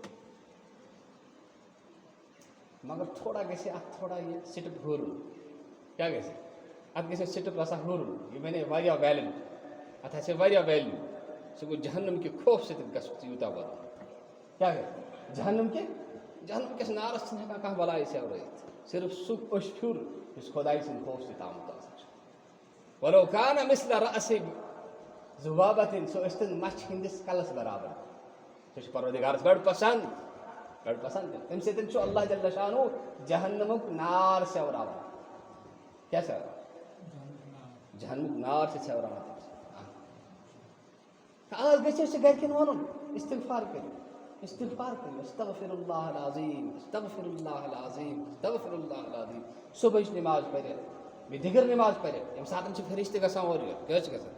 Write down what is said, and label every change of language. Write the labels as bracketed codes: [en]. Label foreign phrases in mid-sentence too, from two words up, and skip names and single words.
[ks] مگر تھوڑا گژھِ اَتھ تھوڑا یہِ سِٹٕپ ہُرُن کیٛاہ گژھِ اَتھ گژھِ سِٹٕپ آسان ہُرُن یہِ بَنے واریاہ ویلیوٗ اَتھ آسہِ واریاہ ویلیوٗ سُہ گوٚو جہنم کہِ خوف سۭتۍ گژھُن ژٕ یوٗتاہ وَدُن کیٛاہ گژھِ جہنم کِس نارَس چھِنہٕ ہٮ۪کان کانٛہہ بَلاے سیٚورٲیِتھ صرف سُہ أچھ پھیُر یُس خۄداے سٕنٛدِ خوف سۭتۍ آمُت آسان چھُ [ar] وَلو کانہ مِثلَ رأسِ ذُبابَةٍ [ks] سُہ ٲسۍتَن مَچھِ ہِنٛدِس کَلَس برابر سُہ چھُ پروردگارَس بَڑٕ پَسنٛد تَمہِ سۭتۍ چھُ [ar] اللہ جل شانہ [ks] جہنمُک نار سیٚوراوان کیٛاہ سیٚوراوان جہنمُک نار چھِ سیٚوراوان آز گژھِ اَسہِ گرِکٮ۪ن وَنُن استغفار کٔرِو [ar] استغفر اللہ العظیٖم [ks] صُبحٕچ نٮ۪ماز پٔرِتھ بیٚیہِ دِگر نٮ۪ماز پٔرِتھ ییٚمہِ ساتہٕ چھِ فرشتہٕ گژھان اورٕ یورٕ کیٛاہ چھِ گژھان